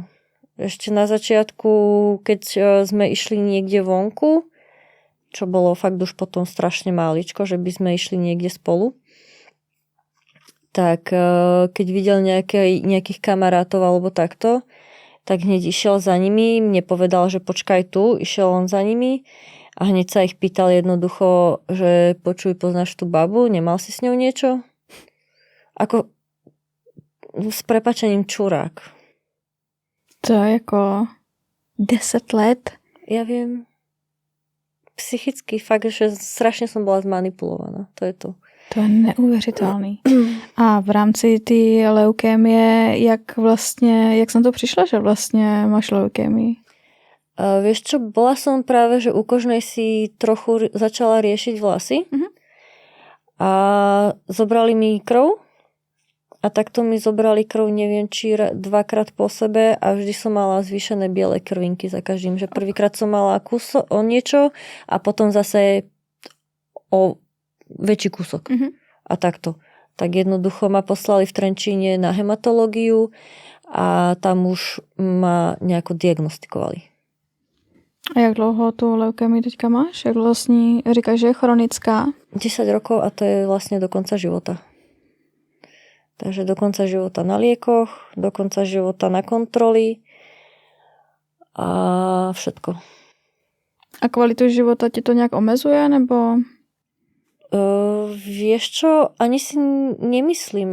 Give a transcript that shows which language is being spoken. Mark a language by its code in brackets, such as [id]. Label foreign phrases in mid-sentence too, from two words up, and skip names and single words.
[sk] Ešte na začiatku, keď sme išli niekde vonku, čo bolo fakt už potom strašne máličko, že by sme išli niekde spolu, tak keď videl nejakých kamarátov alebo takto, tak hneď išiel za nimi, mne povedal, že počkaj tu, išiel on za nimi a hneď sa ich pýtal jednoducho, že počuj, poznáš tú babu, nemal si s ňou niečo? Ako s prepačením čurák. [cs] To je jako 10 let. [sk] Ja viem. Psychicky fakt, že strašne som bola zmanipulovaná. [cs] To je to. To je neuvěřitelný. A v rámci ty leukémie, jak jsem to přišla, že vlastně máš leukémii? [sk] Vieš čo, bola som práve, že u kožnej si trochu začala riešiť vlasy. A zobrali mi krv. A takto mi zobrali krv, neviem, či dvakrát po sebe a vždy som mala zvýšené biele krvinky za každým. Že prvýkrát som mala o niečo a potom zase o väčší kúsok. A takto. Tak jednoducho ma poslali v Trenčíne na hematológiu a tam už ma nejako diagnostikovali. [cs] A jak dlouho tu leukémii teďka máš? Jak dlouho s ní říkáš, že je chronická? [sk] 10 rokov a to je vlastne do konca života. Takže do konca života na liekoch, do konca života na kontroly a všetko. [cs] A kvalitu života ti to nejak omezuje, nebo... [sk] Vieš čo, ani si nemyslím.